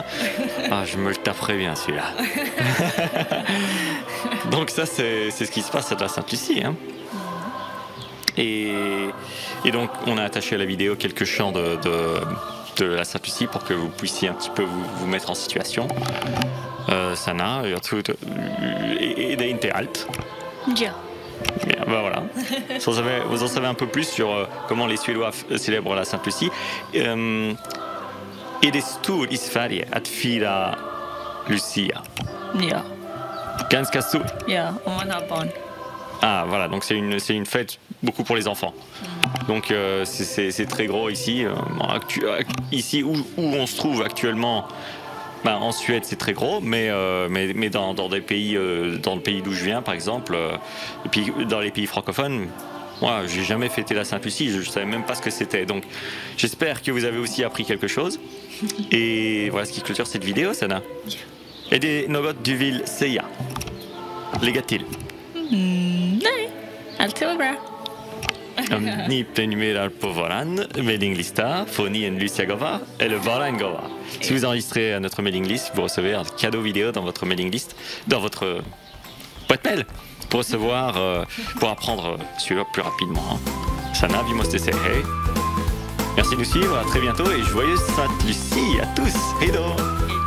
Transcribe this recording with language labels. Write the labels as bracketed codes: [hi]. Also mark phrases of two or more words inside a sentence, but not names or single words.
[fr] Ah, je me le taperai bien celui-là. Donc ça, c'est ce qui se passe à la Sainte-Lucie. Hein. Et donc, on a attaché à la vidéo quelques chants de la Sainte-Lucie pour que vous puissiez un petit peu vous mettre en situation. [sv] Sana, et det inte allt. Ja. [fr] Bien, voilà. Vous en savez un peu plus sur comment les Suédois célèbrent la Sainte-Lucie. [sv] Är det stort i Sverige att fira Lucia? Ja. Ganska stor. Ja, om man har barn. [fr] Ah, voilà, donc c'est une fête beaucoup pour les enfants. Donc c'est très gros ici. Ici où on se trouve actuellement, en Suède, c'est très gros, mais dans des pays, dans le pays d'où je viens, par exemple, et puis dans les pays francophones, moi, j'ai jamais fêté la Sainte-Lucie, je savais même pas ce que c'était. Donc, j'espère que vous avez aussi appris quelque chose. Et voilà ce qui clôture cette vidéo, Sana. [sv] Är det något du vill säga? Lägga till? Nej, allt var bra. Om ni prenumérerar på våran mailinglista får ni en Lucia-gåva eller bara en gåva. [fr] Si vous enregistrez à notre [en] mailing list, [fr] vous recevez un cadeau vidéo dans votre [en] mailing list, [fr] dans votre boîte mail, pour recevoir, pour apprendre celui-là plus rapidement. Hein. [sv] Sana, vi måste säga hej. [fr] Merci de nous suivre, à très bientôt et joyeuse Sainte-Lucie à tous. [sv] Hej då!